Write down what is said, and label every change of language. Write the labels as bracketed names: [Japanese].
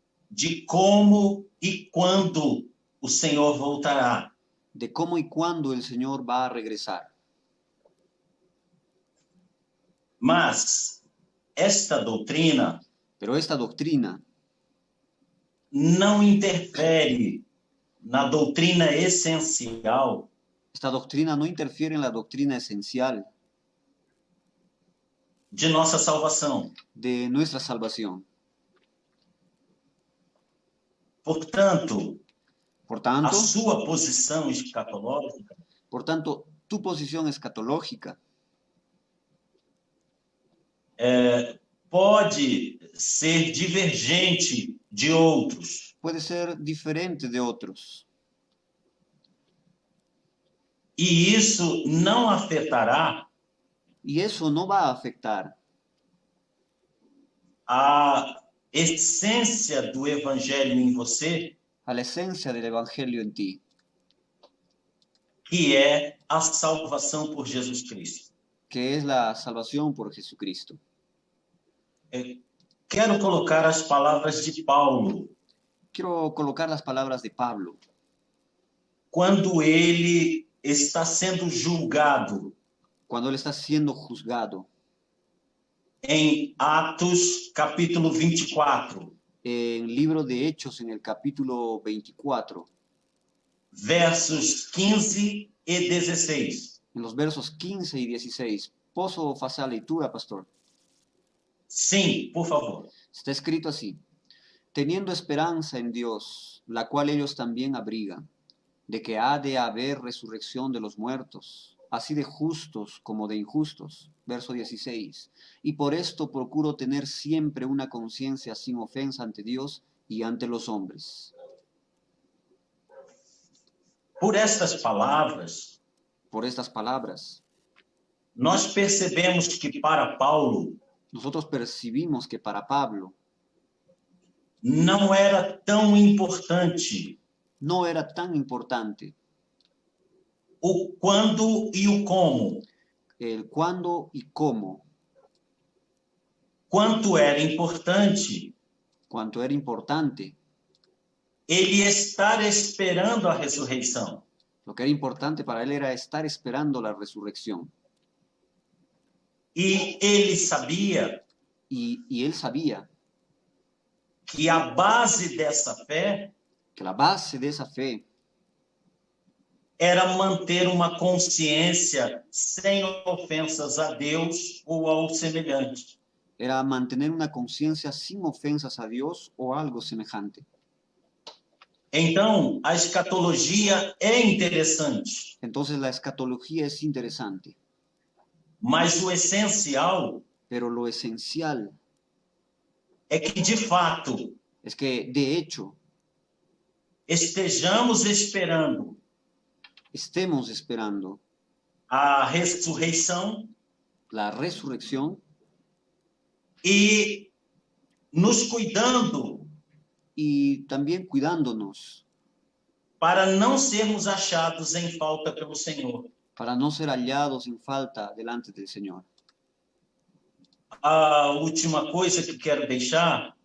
[Portuguese] De como e quando o Senhor voltará. [Spanish] De cómo y cuándo el Señor va a regresar. [Portuguese] Mas esta doutrina. [Spanish] Pero esta doctrina [Portuguese] não interfere na doutrina essencial. [Spanish] Esta doctrina no interfiere en la doctrina esencial [Portuguese] de nossa salvação. [Spanish] De nuestra salvación. [Portuguese] Portanto, a sua posição escatológica. Portanto, [Spanish] tu posición escatológica [Portuguese] pode ser divergente de outros. [Spanish] Puede ser diferente de otros. [Portuguese] E isso não afetará. [Spanish] Y eso no va a afectar [Portuguese] a essência do evangelho em você. [Spanish] A la esencia del evangelio en ti. [Portuguese] Que é a salvação por Jesus Cristo. [Spanish] Que es la salvación por Jesucristo. [Portuguese] Quero colocar as palavras de Paulo. [Spanish] Quiero colocar las palabras de Pablo. [Portuguese] Quando ele está sendo julgado. [Spanish] Cuando él está siendo juzgado. [Portuguese] Em Atos, capítulo 24. [Spanish] En libro de Hechos, en el capítulo 24. [Portuguese] Versos 15 e 16. [Spanish] En los versos 15 y 16. [Portuguese] ¿Posso fazer a leitura, pastor? Sim, por favor. [Spanish] Está escrito así. teniendo esperanza en Dios, la cual ellos también abrigan, de que ha de haber resurrección de los muertos, así de justos como de injustos. Verso 16. Y por esto procuro tener siempre una conciencia sin ofensa ante Dios y ante los hombres. [Portuguese] Por estas palavras, [Spanish] Por estas palabras, [Portuguese] nós percebemos que para Paulo [Spanish] nosotros percibimos que para Pablo [Portuguese] não era tão importante [Spanish] no era tan importante [Portuguese] o quando e o como, [Spanish] el cuándo y cómo, [Portuguese] quanto era importante [Spanish] cuanto era importante, [Portuguese] ele estar esperando a ressurreição. [Spanish] lo que era importante para él era estar esperando la resurrección. [Portuguese] E ele sabia [Spanish] Y él sabía [Portuguese] que a base dessa fé [Spanish] que la base de esa fe [Portuguese] era manter uma consciência sem ofensas a Deus ou ao semelhante. [Spanish] era mantener una conciencia sin ofensas a Dios o algo semejante. [Portuguese] Então, a escatologia é interessante, [Spanish] Entonces la escatología es interesante, [Portuguese] mas o essencial [Spanish] pero lo esencial [Portuguese] é que, de fato, [Spanish] es que de hecho [Portuguese] estejamos esperando [Spanish] estemos esperando [Portuguese] a ressurreição [Spanish] la resurrección [Portuguese] e nos cuidando [Spanish] y también cuidándonos [Portuguese] para não sermos achados em falta pelo Senhor. [Spanish] para no ser hallados en falta delante del Señor. [Portuguese] A última coisa que quero deixar